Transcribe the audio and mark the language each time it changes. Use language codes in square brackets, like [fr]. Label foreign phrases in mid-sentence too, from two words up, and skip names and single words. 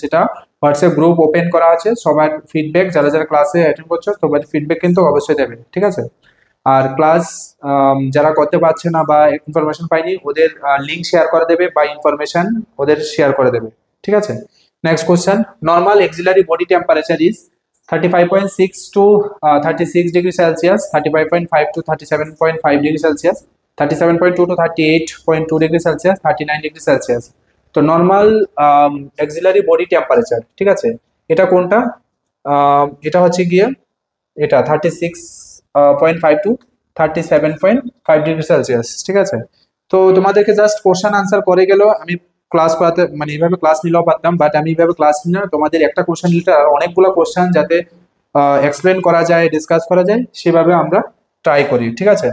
[bn] সেটা [en] WhatsApp group open [bn] করা আছে, সবার ফিডব্যাক, যারা যারা [en] classe attend [bn] করছো সবার ফিডব্যাক কিন্তু অবশ্যই দেবে, ঠিক আছে। আর ক্লাস যারা করতে পারছে না বা ইনফরমেশন পায়নি ওদের [en] link share [bn] করে দেবে বা ইনফরমেশন ওদের শেয়ার করে দেবে, ঠিক আছে। [en] নেক্সট কোশ্চেন, normal axillary body temperature is 35.6 to 36 degree Celsius, 35.5 to 37.5 degree Celsius, 37.2 to 38.2 degree Celsius, 39 degree Celsius। [bn] তো [en] normal axillary body temperature, [bn] ঠিক আছে, এটা কোনটা? এটা হচ্ছে গিয়ে এটা [en] 36.5 to 37.5 degree Celsius, [bn] ঠিক আছে। তো তোমাদেরকে [en] just question answer [bn] করে গেল, আমি ক্লাস করাতে মানে এইভাবে ক্লাস নিলেও পারতাম, বাট আমি এইভাবে ক্লাস নিই না, তোমাদের একটা কোশ্চেন নিতে অনেকগুলো কোশ্চেন যাতে এক্সপ্লেন করা যায়, ডিসকাস করা যায়, সেভাবে আমরা ট্রাই করি, ঠিক আছে।